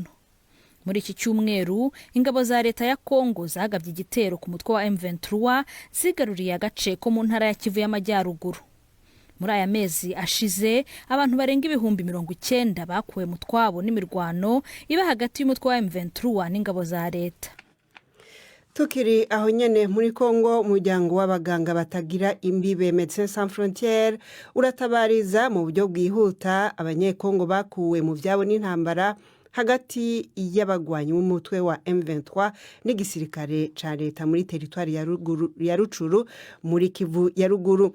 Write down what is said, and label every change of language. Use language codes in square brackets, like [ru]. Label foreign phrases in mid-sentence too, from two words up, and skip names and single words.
[rw] Muri iki cyumweru ingabo za leta ya Congo zagabye igitero ku mutwe wa M23 zigaruriye agace ko mu ntara ya Kivu y'Amajyaruguru. Muri aya mezi ashize abantu barenga 90,000 bakuwe mu twabo n'imirwano iba hagati y'umutwe wa M23 n'ingabo za leta. [rn] Tukiri aho nyene muri Congo, umuryango w'abaganga batagira imbibe Médecins Sans Frontières uratabariza mu buryo bwihuta abanyekongo bakuwe mu vyabo n'intambara hagati y'abagwanyi b'umutwe wa M23 n'igisirikare ca leta muri territoire ya Rucuru muri Kivu ya ruguru.